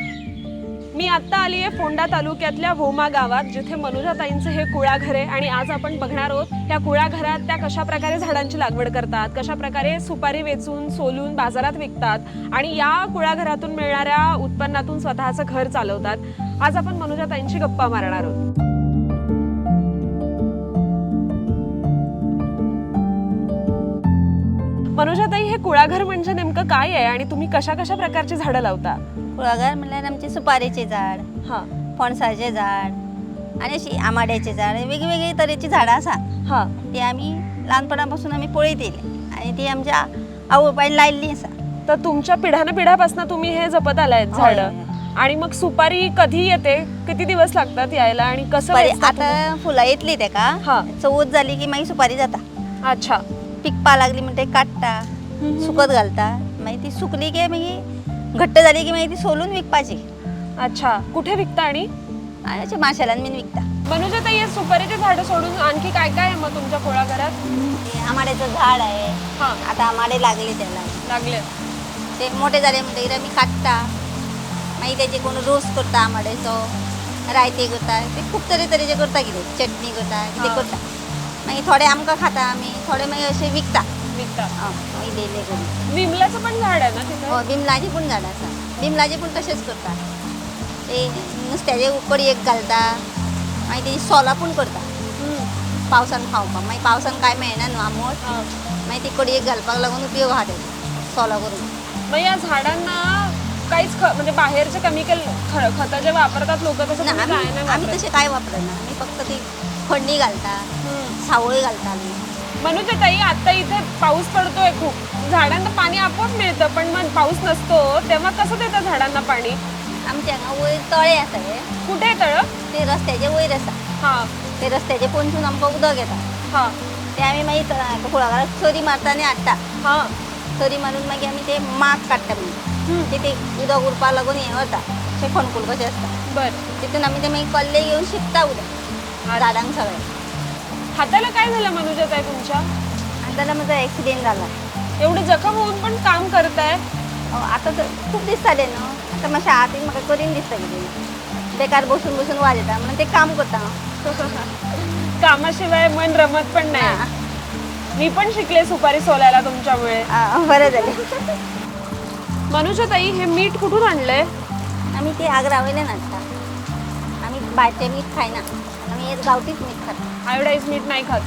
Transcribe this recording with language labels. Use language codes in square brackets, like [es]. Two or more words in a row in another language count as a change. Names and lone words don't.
[mr] मी आत्ता आली आहे फोंडा तालुक्यातल्या भोमा गावात, जिथे मनुजाताईंचं हे कुळाघर आहे आणि आज आपण बघणार आहोत या कुळाघरात त्या कशा प्रकारे झाडांची लागवड करतात, कशा प्रकारे सुपारी वेचून सोलून बाजारात विकतात आणि या कुळाघरातून मिळणाऱ्या उत्पन्नातून स्वतःचं घर चालवतात। आज आपण मनुजाताईंची गप्पा मारणार आहोत। मनुजाताई, हे कुळाघर म्हणजे नेमकं काय आहे आणि तुम्ही कशा कशा प्रकारची झाडं लावता? [kok] कुळाघर म्हणल्यार आमचे सुपारीचे झाड, फणसाचे झाड आणि अशी आमाड्याचे झाड, वेगवेगळे तरेची झाडां आसा। ती आम्ही लहानपणापासून आम्ही पळयत येयले आणि ती आमच्या आवय बापायन लायल्ली आसा। [mr] तर तुमच्या पिढ्यान पिढ्यापासून तुम्ही हे जपत आलायत झाडं। आणि मग सुपारी कधी येते, किती दिवस लागतात यायला आणि कसं? [kok] आता फुलां येतली तेका चवथ झाली की मागीर सुपारी जाता। अच्छा, पिकपा लागली म्हणटे काडटा, सुकत घालता, मागीर ती सुकली की मागीर घट्ट झाली की मागीर ती सोलून विकपाची। [mr] अच्छा, कुठे विकता? आणि [kok] अशे माशेलान बीन विकता। [mr] मनुजाताई, हे सुपारीचे झाडं सोडून आणखी काय काय आहे मग तुमच्या कुळाघरात? आमाड्याचं झाड आहे, आता आमाडे लागले त्याला, लागले [kok] ते मोठे झाले म्हणटकीर आमी काडटा, मागीर तेजे कोण रोस करता, आमाड्याचो रायते करता, ते खूब तरेचे करता, कितें चटणी करता, कितें करता। मागीर थोडे आमकां खाता आमी, थोडे मागीर अशे विकता। मागीर इल्ले करून [mr] बिमलाचं पण झाड आहे ना तिथे? [kok] हो, बिमलाची पण झाडां आसा, बिमलाचे पण तशेंच करता। ते नुस्त्याचे उकडयेक घालता, मागीर तेजी सोलां पण करता पावसान खावपाक। मागीर पावसान कांय मेळना न्हू आमट, मागीर ती कडयेक घालपाक लागून उपयोग आहा तेजो सोलां करून। [mr] मग या झाडांना काहीच म्हणजे बाहेरचे केमिकल खतं जे वापरतात लोक, तसं [kok] आम्ही तसे काय वापरना, आम्ही फक्त ती फडणी घालता, सावळी घालता आम्ही। [mr] मनुजाताई, आता इथे पाऊस पडतोय खूप, झाडांना पाणी आपोआप मिळतं, पण मग पाऊस नसतो तेव्हा कसं देतं झाडांना पाणी? [kok] आमच्या वयर तळे आसा रे। [mr] कुठे तळ? [kok] ते रस्त्याचे वयर आसा, ते रस्त्याचे पोंदसून आमकां उदक येता, ते आमी मागीर कुळाघराक सरी मारता आनी हाडटा। सरी मारून मागीर आमी ते माक काडटा, म्हणजे ते उदक उरपा लागून हें वता, अशें फोणकूल कशें आसता। बरं, तितून आमी ते मागीर कल्ले घेवन शिंपता उदक झाडांक सगळ्या। [mr] हाताला काय झालं मनुजाताई तुमच्या? [kok] हाताला म्हजो एक्सिडेंट जाला। [mr] एवढी जखम होऊन पण काम करताय? [kok] आता तर खूप दीस जाले न्हू, आता मातशें हातीन म्हाका करीन दिसता, कितें बेकार बसून बसून वाज येता म्हणून ते काम करता हांव। [mr] कामाशिवाय मन रमत पण नाही। मी पण शिकले सुपारी सोलायला तुमच्यामुळे। बरं झालं। मनुजाताई, हे मीठ कुठून आणलंय? [kok] आम्ही ते आग्रा वयल्यान हाडटा, आम्ही भायरचें मीठ खायना, आम्ही हेच गांवठीच मीठ खाता। [mr] आयोडाईज मीठ नाही खात